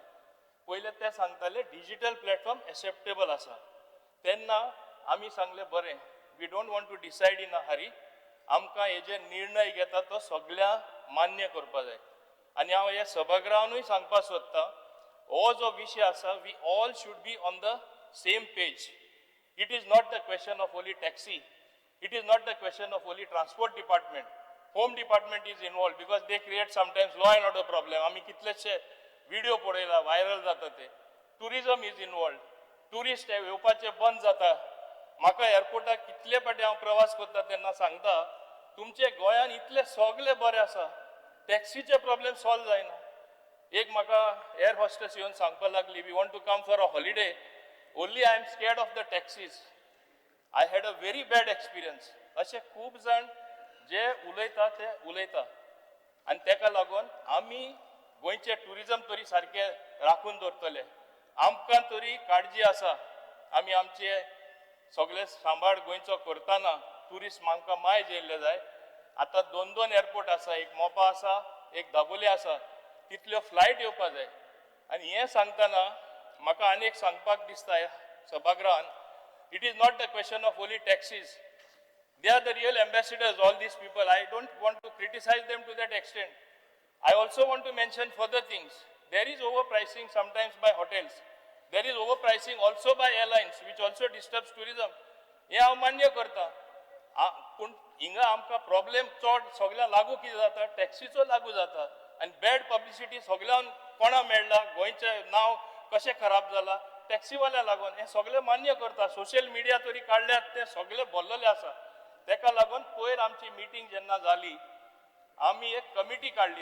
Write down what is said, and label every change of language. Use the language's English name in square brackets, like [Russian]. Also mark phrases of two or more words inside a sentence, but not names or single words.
[Konkani] पयले ते सांगताले [English] digital platform acceptable [Konkani] आसा. तेन्ना आमी सांगले बरें, [English] We don't want to decide in a hurry. [Konkani] आमकां हे जे निर्णय घेता तो सगळ्या मान्य करपा जाय. आनी हांव हे सभागृहानूय सांगपाक सोदतां, हो जो विशय आसा, [English] We all should be on the same page. It is not the question of only taxi. It is not the question of only transport department. Home department is involved because they create sometimes law and order problem. [Konkani] आमी कितलेशे व्हिडिओ पळयला, व्हायरल जाता ते. [English] Tourism is involved. [Konkani] टुरिस्ट येवपाचे बंद जाता. म्हाका एअरपोर्टाक कितले फाटी हांव प्रवास करता तेन्ना सांगता, तुमचे गोंयान इतले सगळे बरे आसा, टॅक्सीचे [English] problem solve [Konkani] जायना. एक म्हाका एअर हॉस्टेस येवन सांगपाक लागली, [English] We want to come for a holiday. Only I am scared of the taxis. I had a very bad experience. [Konkani] असे खूप जण जे उलयता ते उलयता. आनी तेका लागून आमी गोंयचे टुरिझम तरी सारखे राखून दवरतले. आमकां तरी काळजी आसा. आमी आमचे सगळे सांबाळ गोंयचो करतना टुरिस्ट आमकां मायज येयल्ले जाय. आतां 2 एअरपोर्ट आसा. एक मोपा आसा, एक दाबोले आसा. तितल्यो फ्लायट येवपा जाय. आनी हें सांगतना म्हाका आनीक सांगपाक दिसता सभागृहान, [English] It is not the question of only taxis. They are the real ambassadors, all these people. I don't want to criticize them to that extent. I also want to mention further things. There is overpricing sometimes by hotels. There is overpricing also by airlines, which also disturbs tourism. [Konkani] हे हांव मान्य करता. पूण हिंगा आमकां प्रॉब्लेम चड सगळ्यांक लागू कितें जाता, टॅक्सीचो लागू जाता. आनी [English] bad publicity [Konkani] सगळ्यांक कोणा मेळ्ळा, गोंयचें नांव कशें खराब जाला, टॅक्सीवाल्या लागून. हे सगळे मान्य करता. [English] social media [Konkani] तरी काडल्यात, ते सगळे भरलेले आसा. तेका लागून पयर आमची मिटींग जेन्ना जाली, आमी एक कमिटी काडली.